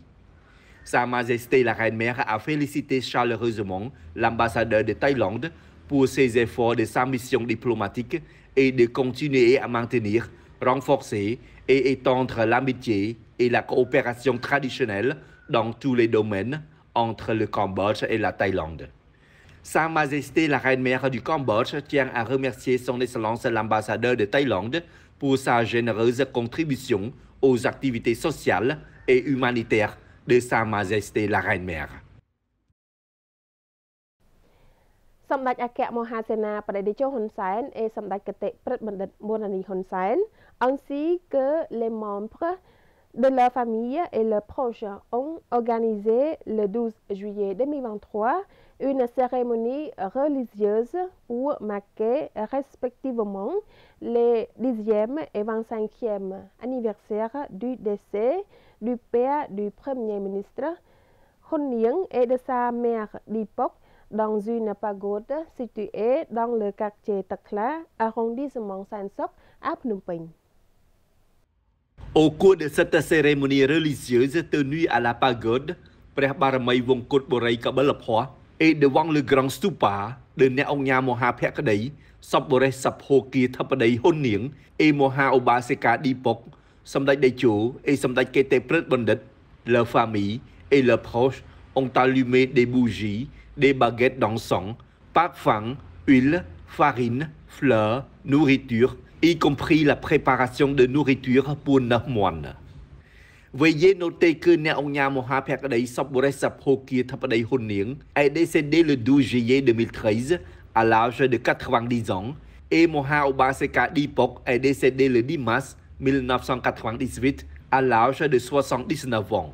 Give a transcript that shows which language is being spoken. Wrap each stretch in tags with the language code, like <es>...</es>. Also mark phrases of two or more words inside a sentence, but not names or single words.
<fr>Sa Majesté la Reine-Mère a félicité chaleureusement l'ambassadeur de Thaïlande pour ses efforts de sa mission diplomatique et de continuer à maintenir, renforcer et étendre l'amitié et la coopération traditionnelle dans tous les domaines entre le Cambodge et la Thaïlande. Sa Majesté la Reine-Mère du Cambodge tient à remercier son Excellence l'ambassadeur de Thaïlande pour sa généreuse contribution aux activités sociales et humanitaires de Sa Majesté la Reine-Mère.</fr> <km>សម្ដេចអគ្គមហាសេនាបតីតេជោហ៊ុនសែន et សម្ដេចគតិព្រឹទ្ធបណ្ឌិតប៊ុនរ៉ា</km> <fr>នីហ៊ុនសែន ainsi que les membres de leur famille et leurs proches ont organisé le 12 juillet 2023 une cérémonie religieuse pour marquer respectivement les 10e et 25e anniversaires du décès du père du Premier ministre Hun Nieng et de sa mère d'époque dans une pagode située dans le quartier Takla, arrondissement San Sok, à Phnom Penh. Au cours de cette cérémonie religieuse tenue à la pagode ព្រះបារមីវង្គតបុរីកបិលភ័ស្ត្រ et devant le grand stupa de អ្នកអង្គញាមហាភក្តីសពបរិសភោគាធិបតីហ៊ុននាង et មហាឧបាសិកាឌីពុក សម្ដេចតេជោ et សម្ដេចកេតិព្រឹទ្ធបណ្ឌិត leur famille et leurs proches ont allumé des bougies, des baguettes d'encens, parfums, huile, farine, fleurs, nourriture, y compris la préparation de nourriture pour 9 moines. Veuillez noter que Neonya Mohapekadei Sobores Saphoki Tapadei Huning est décédé le 12 juillet 2013 à l'âge de 90 ans et Moha Obaseka Dipok est décédé le 10 mars 1998 à l'âge de 79 ans.</fr>